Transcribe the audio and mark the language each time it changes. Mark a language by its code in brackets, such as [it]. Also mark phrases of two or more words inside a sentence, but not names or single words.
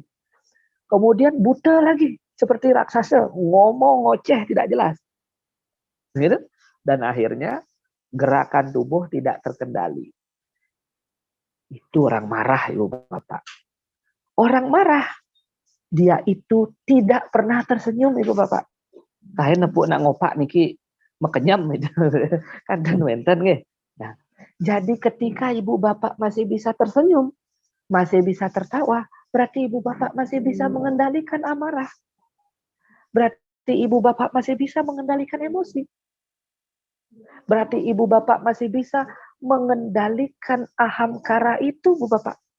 [id] Kemudian buta lagi, seperti raksasa, ngomong ngoceh tidak jelas. Gitu? Dan akhirnya gerakan tubuh tidak terkendali. Itu orang marah, Ibu Bapak. Orang marah, dia itu tidak pernah tersenyum, Ibu Bapak. [ban] Kayak nepuk nak ngopak niki mekenyam itu. Kan wenten nggih. [id] Nah, jadi ketika Ibu Bapak masih bisa tersenyum, masih bisa tertawa, berarti Ibu Bapak masih bisa mengendalikan amarah. Berarti Ibu Bapak masih bisa mengendalikan emosi. Berarti Ibu Bapak masih bisa mengendalikan ahamkara itu, Bu Bapak.